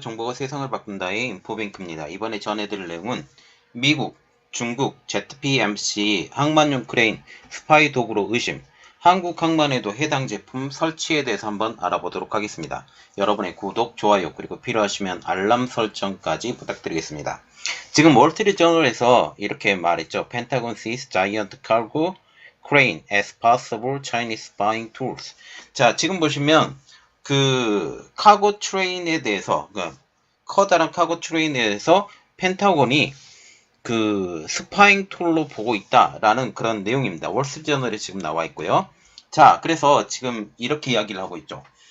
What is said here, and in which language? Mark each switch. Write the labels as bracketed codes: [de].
[ko] 정보가 세상을 바꾼다의 인포뱅크입니다. 이번에 전해드릴 내용은 미국, 중국, ZPMC 항만용 크레인 스파이 도구로 의심, 한국 항만에도 해당 제품 설치에 대해서 한번 알아보도록 하겠습니다. 여러분의 구독, 좋아요, 그리고 필요하시면 알람 설정까지 부탁드리겠습니다. 지금 월스트리트저널에서 이렇게 말했죠. [en] Pentagon sees giant cargo crane as possible Chinese spying tools. [ko] 자, 지금 보시면 카고 트레인에 대해서, 커다란 카고 트레인에 대해서 펜타곤이 스파잉 툴로 보고 있다라는 그런 내용입니다. 월스트리트저널에 지금 나와 있고요. 자, 그래서 지금 이렇게 이야기를 하고 있죠.